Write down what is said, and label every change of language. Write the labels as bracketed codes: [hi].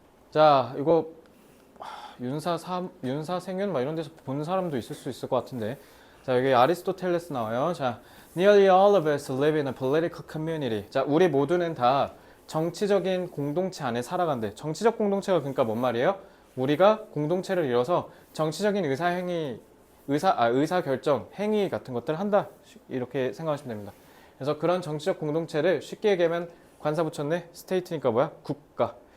[ko] 자, 이거 윤사생윤 막 이런 데서 본 사람도 있을 수 있을 것 같은데, 자, 여기 아리스토텔레스 나와요. [en] 자, nearly all of us live in a political community. [ko] 자, 우리 모두는 다 정치적인 공동체 안에 살아간대. 정치적 공동체가 그러니까 뭔 말이에요? 우리가 공동체를 이뤄서 정치적인 의사결정, 행위 같은 것들을 한다. 이렇게 생각하시면 됩니다. 그래서 그런 정치적 공동체를 쉽게 얘기하면 관사 붙였네. 스테이트니까 뭐야? 국가.